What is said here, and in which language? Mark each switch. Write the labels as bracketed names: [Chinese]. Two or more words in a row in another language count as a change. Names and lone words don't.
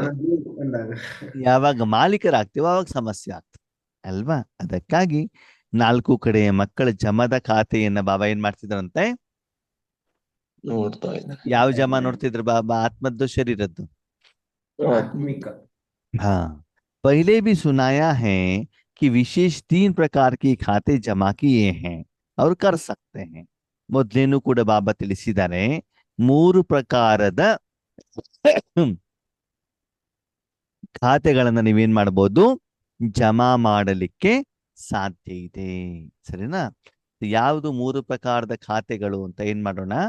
[Kannada] ನನ್ನದು ಅಂದಾಗ. ಯಾವಾಗ ಮಾಲೀಕರಾಗ್ತೀವೋ ಅವಾಗ ಸಮಸ್ಯೆ ಆಗ್ತದೆ ಅಲ್ವಾ? ಅದಕ್ಕಾಗಿ 4 ಕಡೆ ಮಕ್ಕಳ ಜಮದ ಖಾತೆಯನ್ನ ಬಾಬಾ ಏನ್ ಮಾಡ್ತಿದ್ರಂತೆ? ನೋಡ್ತಾ ಇದ್ದಾರೆ. ಯಾವ ಜಮ ನೋಡ್ತಿದ್ರು ಬಾಬಾ? ಆತ್ಮದ್ದು, ಶರೀರದ್ದು? ಆತ್ಮಿಕ. [Hindi] हाँ, पहले भी सुनाया है कि विशेष 3 प्रकार के खाते जमा किए हैं और कर सकते हैं. [Kannada] ಮೊದಲೇನು ಕೂಡ ಬಾಬಾ ತಿಳಿಸಿದ್ದಾರೆ, 3 ಪ್ರಕಾರದ ಖಾತೆಗಳನ್ನ ನೀವೇನ್ ಮಾಡ್ಬೋದು? ಜಮಾ ಮಾಡಲಿಕ್ಕೆ ಸಾಧ್ಯ ಇದೆ. ಸರಿನಾ? ಯಾವುದು 3 ಪ್ರಕಾರದ ಖಾತೆಗಳು ಅಂತ ಏನ್ ಮಾಡೋಣ?